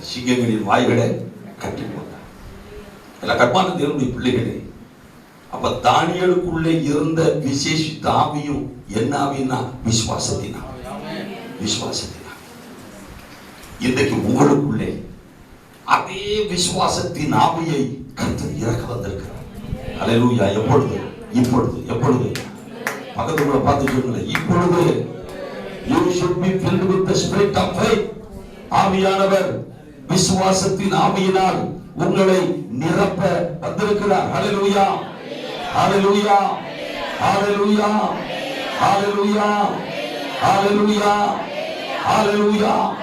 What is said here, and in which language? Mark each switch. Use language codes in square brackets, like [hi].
[ta] சிங்கங்களின் வாய்களை கட்டி போட்டார். எல்லாம் கர்மான தேவனுடைய பிள்ளைகளே, அப்ப தானியேலுக்குள்ளே இருந்த விசேஷித்த ஆவியும் என்ன ஆவின்னா விசுவாசத்தினா, விசுவாசத்தினா. இன்றைக்கு உங்களுக்குள்ளே அதே விசுவாசத்தின் ஆவியை கர்த்தர் இறக்க வந்திருக்கிறார். அல்லேலூயா. எப்பொழுது? இப்பொழுது. எப்பொழுது? பக்கத்துக்குள்ள பார்த்து சொல்லுங்க, இப்பொழுது. [en] You should be filled with the spirit of faith. [ta] ஆவியானவர் விசுவாசத்தின் ஆவியினால் உங்களை நிரப்ப வந்திருக்கிறார். ஹல்லேலூயா, ஹல்லேலூயா, ஹல்லேலூயா, ஹல்லேலூயா, ஹல்லேலூயா, ஹல்லேலூயா.